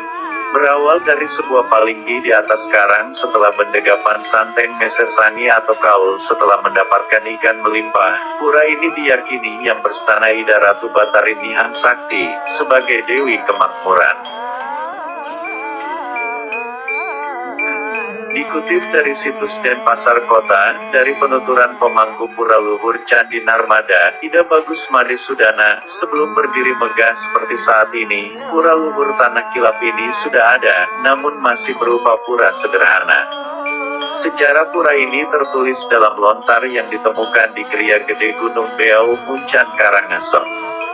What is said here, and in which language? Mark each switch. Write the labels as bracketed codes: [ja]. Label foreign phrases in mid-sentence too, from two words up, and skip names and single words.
[id] Berawal dari sebuah palinggi di atas karang setelah bendegapan Santeng Mesesani atau Kaul setelah mendapatkan ikan melimpah, pura ini diyakini yang berstana Ida Ratu Batari Nihang Sakti sebagai Dewi Kemakmuran. Dikutip dari situs Denpasar Kota, dari penuturan pemangku Pura Luhur Candi Narmada, Ida Bagus Made Sudana, sebelum berdiri megah seperti saat ini, Pura Luhur Tanah Kilap ini sudah ada, namun masih berupa pura sederhana. Sejarah pura ini tertulis dalam lontar yang ditemukan di Kriya Gede Gunung Beau, Muncan, Karangasem.